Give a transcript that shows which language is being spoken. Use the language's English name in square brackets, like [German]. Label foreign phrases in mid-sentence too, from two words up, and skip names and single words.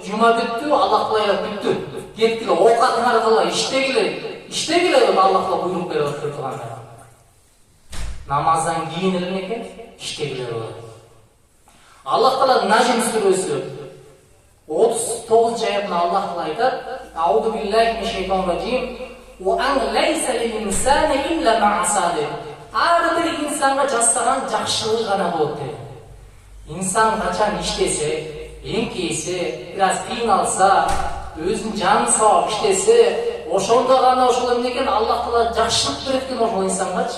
[Kyrgyz] Жума бүттү, Аллах кылайла бүттү. Кеткиле, оокатыңар кыла, иштегиле. Иштегиле деп Аллах Таала буйрук берип отуруп турганда. Намаздан кийин эле экен иштегиле деп. Аллах Таала Najm сүрөсү 39 аятында Аллах Таала айтат: [Arabic] "أعوذ بالله من الشيطان الرجيم. وأن ليس للإنسان إلا ما سعى." [Kyrgyz] Ар бир инсанга жасаган жакшылыгы гана болот дейт. Инсан качан иштесе, эңкейсе, бир аз кыйналса, өзүнүн жанын сабап иштесе, ошондо гана ошол эмне экен Аллах Таала жакшылык берет экен ошол инсанга.